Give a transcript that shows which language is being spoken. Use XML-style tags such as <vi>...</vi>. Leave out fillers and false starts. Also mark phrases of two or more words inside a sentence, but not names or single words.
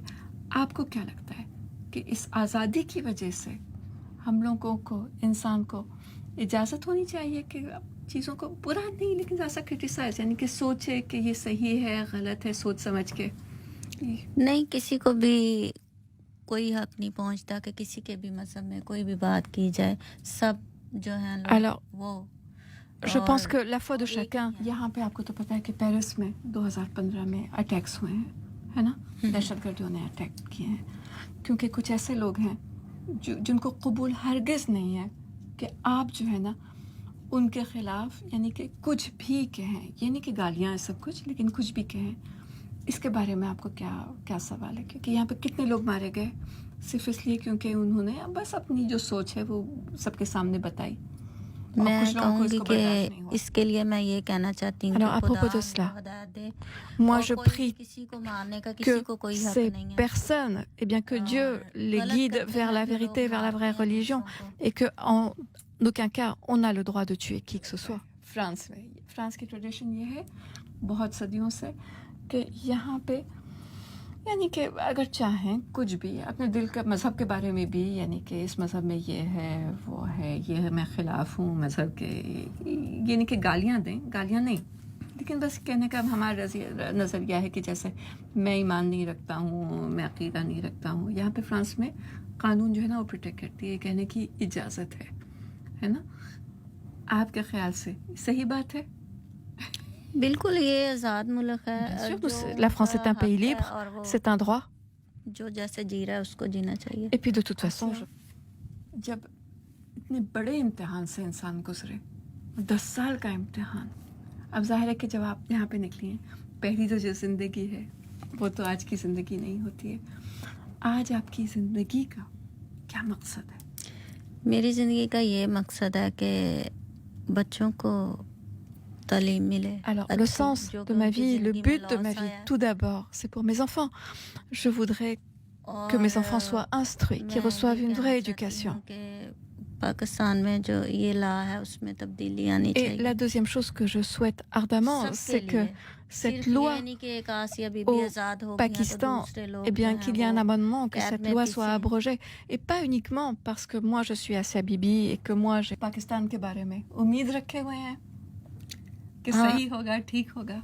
<hi>आपको क्या लगता है कि इस आज़ादी की वजह से हम लोगों को, इंसान को इजाज़त होनी चाहिए कि चीज़ों को बुरा नहीं लेकिन ऐसा क्रिटिसाइज, यानी कि सोचे कि ये सही है गलत है, सोच समझ के? नहीं, किसी को भी कोई हक नहीं पहुंचता कि किसी के भी मजहब में कोई भी बात की जाए, सब जो है लोग</hi> <fr>Alors,</fr> <hi>वो</hi> <fr>je pense que la foi de chacun...</fr> <hi>यहाँ पे आपको तो पता है कि पेरिस में 2015 में अटैक्स हुए हैं, है ना, दहशतगर्दियों ने अटैक किए हैं, क्योंकि कुछ ऐसे लोग हैं जिनको कबूल हरगिज़ नहीं है कि आप जो है ना उनके ख़िलाफ़ यानी कि कुछ भी कहें, यानी कि गालियाँ सब कुछ, लेकिन कुछ भी कहें। इसके बारे में आपको क्या सवाल है? क्योंकि यहाँ पे कितने लोग मारे गए सिर्फ इसलिए क्योंकि उन्होंने बस अपनी जो सोच है वो सबके सामने बताई। मैं कहूँगी कि इसके लिए मैं ये कहना चाहती हूँ</hi> <fr>Alors, à propos de cela, moi je prie que ces personnes, eh bien que Dieu les guide vers la vérité, vers la vraie religion, et que en aucun cas on n'a le droit de tuer qui que ce soit.</fr> <hi>फ्रांस की ट्रेडिशन ये है बहुत सदियों से कि यहाँ पे यानी कि अगर चाहें कुछ भी अपने दिल के मज़हब के बारे में भी, यानी कि इस मज़हब में ये है, वो है, ये है, मैं ख़िलाफ़ हूँ मज़हब के, यानी कि गालियाँ दें, गालियाँ नहीं, लेकिन बस कहने का हमारा नज़रिया है कि जैसे मैं ईमान नहीं रखता हूँ, मैं अक़ीदा नहीं रखता हूँ। यहाँ पे फ्रांस में कानून जो है ना वो प्रोटेक्ट करती है, कहने की इजाज़त है ना? आपके ख्याल से सही बात है? बिल्कुल, ये आज़ाद मुल्क है।</hi> <fr>La France est un pays libre, c'est un droit.</fr> <hi>जो जैसे जी रहा है उसको जीना चाहिए।</hi> <fr>Et puis de toute façon,</fr> <hi>जब इतने बड़े इम्तिहान से इंसान गुजरे, 10 साल का इम्तिहान, अब जाहिर है कि जब आप यहाँ पे निकली हैं, पहली तो जो ज़िंदगी है वो तो आज की ज़िंदगी नहीं होती है। आज आपकी ज़िंदगी का क्या मकसद है? मेरी ज़िंदगी का ये मकसद है कि बच्चों को तालीम मिले।</hi> <fr>Alors, le sens de ma vie, le but de ma vie, tout d'abord, c'est pour mes enfants. Je voudrais que mes enfants soient instruits, qu'ils reçoivent une vraie éducation.</fr> <hi>पाकिस्तान में जो ये ला है उसमें तब्दीली आनी</hi> <fr>Et</fr> <hi>चाहिए।</hi> <fr>la deuxième chose que je souhaite ardemment, c'est que cette loi au Pakistan, eh bien qu'il y ait un amendement, que cette loi soit abrogée, et pas uniquement parce que moi je suis Asia Bibi et que moi j'ai...</fr> <hi>पाकिस्तान के बारे में उम्मीद रखे हुए हैं कि सही होगा, ठीक होगा?</hi>